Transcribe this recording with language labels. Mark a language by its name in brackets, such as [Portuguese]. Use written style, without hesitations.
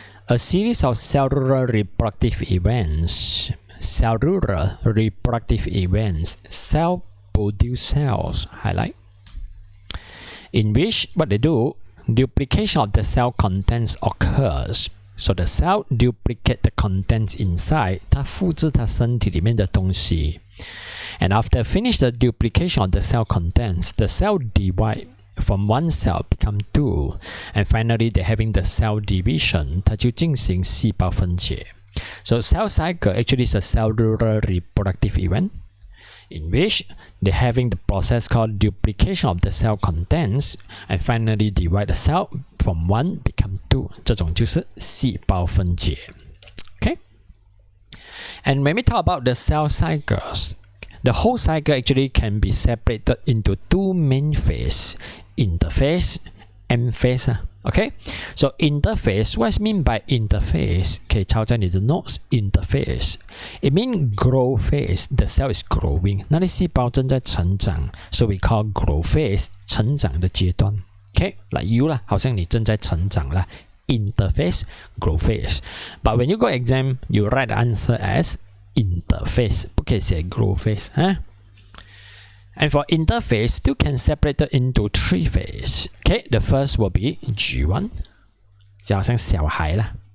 [English] A series of cellular reproductive events. Cellular reproductive events. Cell produce cells. Highlight. In which, what they do, duplication of the cell contents occurs. So the cell duplicate the contents inside. [Chinese] 它复制它身体里面的东西。 [English] And after finish the duplication of the cell contents, the cell divide from one cell become two. And finally, they're having the cell division. [Chinese] 它就进行细胞分解。 [English] So cell cycle actually is a cellular reproductive event in which they're having the process called duplication of the cell contents and finally divide the cell from one become two. [Chinese] 这种就是细胞分解。Okay? [English] And when we talk about the cell cycles, the whole cycle actually can be separated into two main phases, interphase and phase. Okay, so interphase, what's mean by interphase? [Chinese] 可以抄在你的 notes. [English] Interphase, it means grow phase. The cell is growing. [Chinese] 那里细胞正在成长 ， [English] so we call grow phase [Chinese] 成长的阶段。 [English] Okay, like you [Chinese] 啦，好像你正在成长啦。 [English] Interphase, grow phase. But when you go exam, you write the answer as interphase. [Chinese] 不可以写 grow phase. [English] And for interphase, still can separate it into three phases. Okay, the first will be G1, [Chinese] 就好像小孩啦。